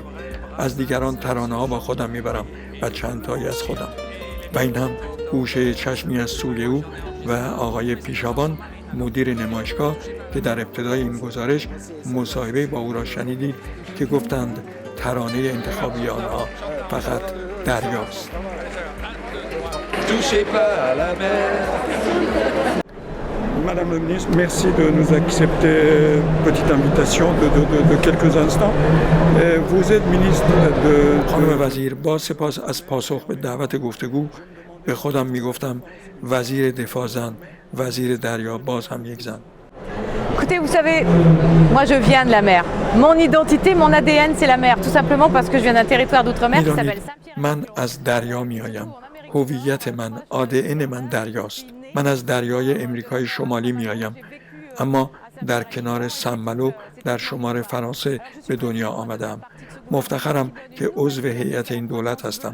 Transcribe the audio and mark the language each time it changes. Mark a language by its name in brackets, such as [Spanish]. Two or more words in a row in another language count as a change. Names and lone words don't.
[Persian] از دیگران ترانه‌ها با خودم می‌برم و چند تایی از خودم. و این هم گوشه چشمی از سوی او و آقای پیشابان مدیر نمایشگاه که در ابتدای این گزارش مصاحبه با او را شنیدید که گفتند ترانه انتخابی آنها فقط دریاست. [French] Madame le ministre, merci de nous accepter petite invitation de quelques instants. Vous êtes ministre de... [Persian] خانم وزیر، با سپاس از پاسخ به دعوت گفتگو به خودم میگفتم وزیر دفاع زن، وزیر دریا باز هم یک زن. [French] Écoutez, vous savez, moi je viens de la mer. Mon identité, mon ADN, c'est la mer, tout simplement parce que je viens d'un territoire d'outre-mer qui s'appelle Saint-Pierre. [Persian] من از دریا میایم. هویت من، ADN من دریاست. من از دریای امریکای شمالی میایم. اما در کنار سن-مالو در شمال فرانسه به دنیا آمدم. مفتخرم که عضو هیئت این دولت هستم.